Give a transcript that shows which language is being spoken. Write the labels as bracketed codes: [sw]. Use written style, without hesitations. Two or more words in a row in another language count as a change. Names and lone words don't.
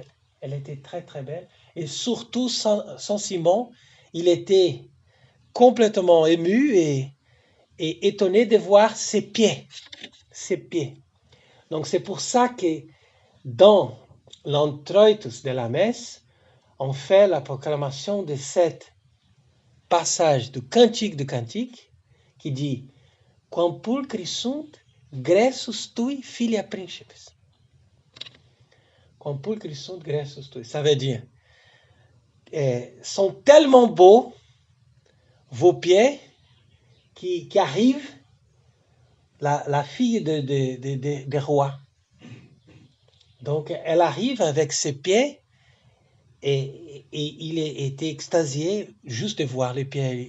[fr] Elle était très très belle et surtout Saint-Simon, il était complètement ému et étonné de voir ses pieds. Donc c'est pour ça que dans l'introitus de la messe, on fait la proclamation de cet passage du Cantique de Cantique qui dit [la] Quam pulchri sunt gressus tui filia principes. Quam pulchri sunt gressus tui. [fr] Ça veut dire sont tellement beaux vos pieds qui arrivent la fille des rois. Donc elle arrive avec ses pieds et il était extasié juste de voir les pieds.